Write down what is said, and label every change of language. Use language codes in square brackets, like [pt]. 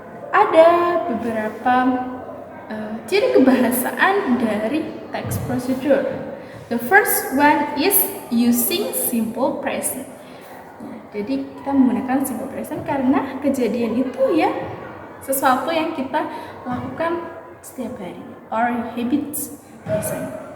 [id] Ada beberapa ciri kebahasaan dari text procedure. [en] The first one is using simple present. [id] Jadi kita menggunakan simple present karena kejadian itu ya sesuatu yang kita lakukan setiap hari, [en] or habits present.